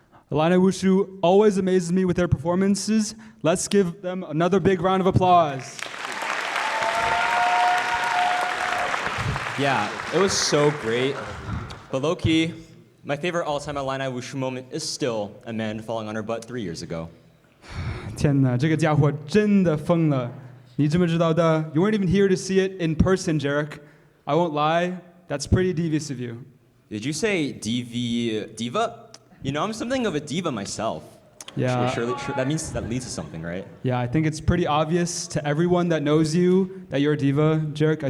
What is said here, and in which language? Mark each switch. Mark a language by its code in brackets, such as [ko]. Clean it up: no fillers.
[en] Illini Wushu always amazes me with their performances. Let's give them another big round of applause. Yeah, it was so great. But low-key, my favorite all-time Illini Wushu moment is still a man falling on her butt 3 years ago. [zh] 天哪，这个家伙真的疯了！你怎么知道的？ [en] You weren't even here to see it in person, Jarek. I won't lie, that's pretty devious of you. Did you say diva? You know, I'm something of a diva myself. Yeah. Surely, that leads to something, right? Yeah, I think it's pretty obvious to everyone that knows you that you're a diva, Jarek.